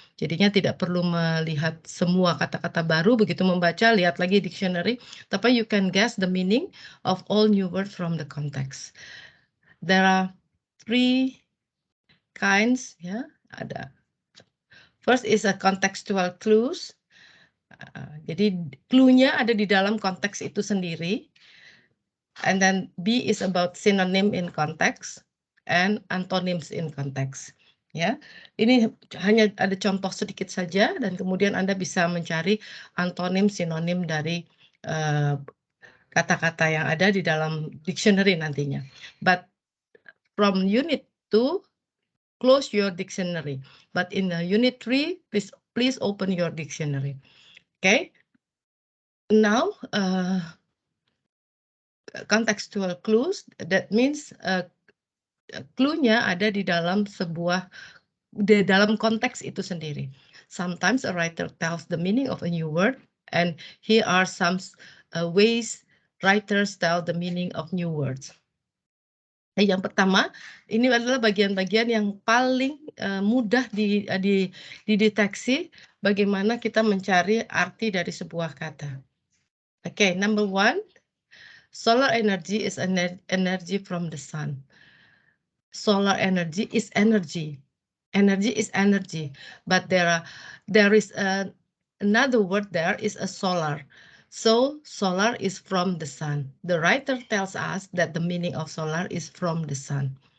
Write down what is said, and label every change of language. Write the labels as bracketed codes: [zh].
[id] Jadinya tidak perlu melihat semua kata-kata baru begitu membaca, lihat lagi dictionary, tapi [en] you can guess the meaning of all new word from the context. There are 3 kinds, ya, ada. First is a contextual clues. [id] Jadi clue-nya ada di dalam konteks itu sendiri. [en] And then B is about synonym in context and antonyms in context. [id] Ya, ini hanya ada contoh sedikit saja dan kemudian Anda bisa mencari antonim sinonim dari kata-kata yang ada di dalam dictionary nantinya. [en] But from unit 2, close your dictionary. But in unit 3, please open your dictionary. [id] Okay. [en] Now, contextual clues, that means [id] clue-nya ada di dalam dalam konteks itu sendiri. [en] Sometimes a writer tells the meaning of a new word, and here are some ways writers tell the meaning of new words. [id] Yang pertama, ini adalah bagian-bagian yang paling mudah dideteksi bagaimana kita mencari arti dari sebuah kata. [en] Okay, number 1, solar energy is energy from the sun. Solar energy is energy. Energy is energy, but there is another word there is a solar. So solar is from the sun. The writer tells us that the meaning of solar is from the sun.